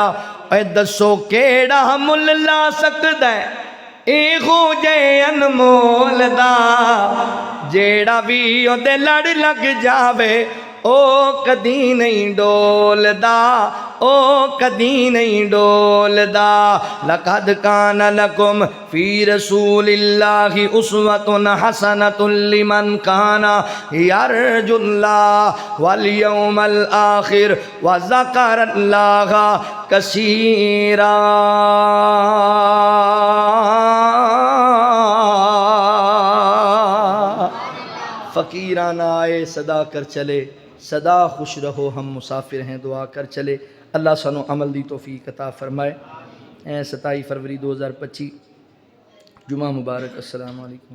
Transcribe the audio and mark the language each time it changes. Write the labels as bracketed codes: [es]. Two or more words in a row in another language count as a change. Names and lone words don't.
[pa] اے دسو کیہڑا مل لا سکدا ہے ایہو جے انمول دا، جیہڑا بھی اودے لڑ لگ جاوے او کدی نہیں ڈولدا، او کدی نہیں ڈولدا. [ar] لقد كان لكم في رسول الله أسوة حسنة لمن كان يرجو الله واليوم الآخر وذكر الله كثيرا. [ur] فقیرانہ آئے صدا کر چلے، سدا خوش رہو ہم مسافر ہیں دعا کر چلے. [pa] اللہ سانوں عمل دی توفیق عطا فرمائے. [ur] 27 فروری 2025 جمعہ مبارک. [ar] السلام عليكم.